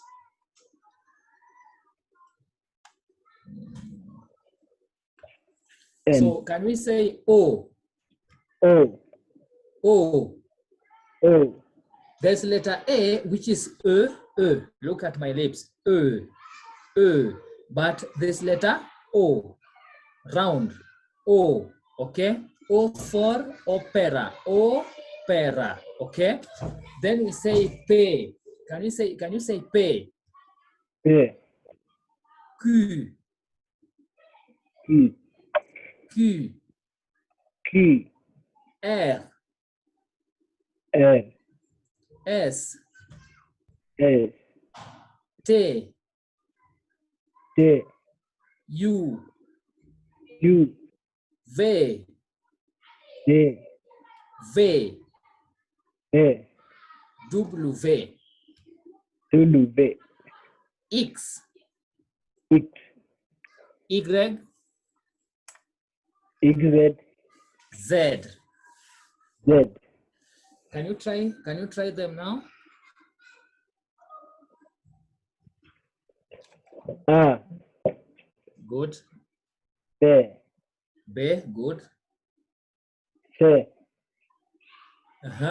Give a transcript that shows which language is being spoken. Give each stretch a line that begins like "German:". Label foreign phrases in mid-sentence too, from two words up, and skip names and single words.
English: N. so can we say O? O. O. O. There's letter A, which is E. Look at my lips. E. But this letter O, round. O. Okay. O for opera. Opera. Okay. Then we say pay. Can you say pay? P. Q. Q. Q. Q. R. R. S. S. T. T. U. U. V. D. V. A. W. W. X. X. Y. X. Z. Z. Can you try them now? A. Good. B. B. Good. C. Uh-huh.